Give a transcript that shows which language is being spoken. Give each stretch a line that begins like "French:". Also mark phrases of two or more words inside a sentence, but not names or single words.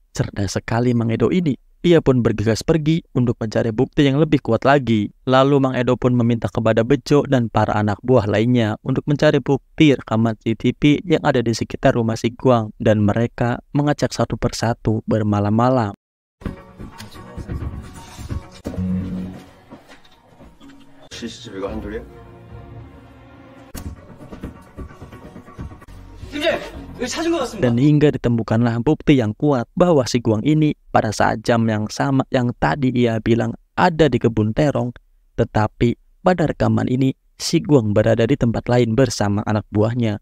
Indonesian: Cerdas sekali Mang Edo ini. Ia pun bergegas pergi untuk mencari bukti yang lebih kuat lagi. Lalu Mang Edo pun meminta kepada Bejo dan para anak buah lainnya untuk mencari bukti rekaman CCTV yang ada di sekitar rumah si Guang dan mereka mengecek satu persatu bermalam-malam.
Korean: CCTV가 한둘이야?
Indonesian: Dan hingga ditemukanlah bukti yang kuat bahwa si Guang ini pada saat jam yang sama yang tadi ia bilang ada di kebun terong, tetapi pada rekaman ini si Guang berada di tempat lain bersama anak buahnya.